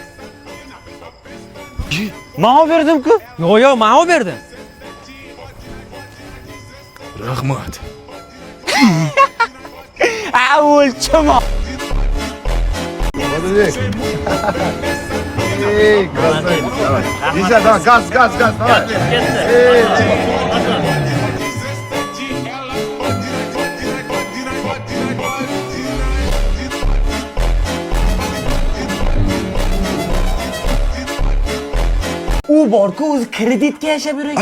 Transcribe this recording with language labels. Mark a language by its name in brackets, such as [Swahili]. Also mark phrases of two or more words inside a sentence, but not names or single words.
[Uzbek] Men olib berdim-ku. Yo'q, men olib berdim. Rahmat. O'lchama. Odilbek. Ey, [Russian] красавец. Давай. Езжай, давай, газ, давай. [Uzbek] U bor-ku, o'zi kreditga yashab yurgan.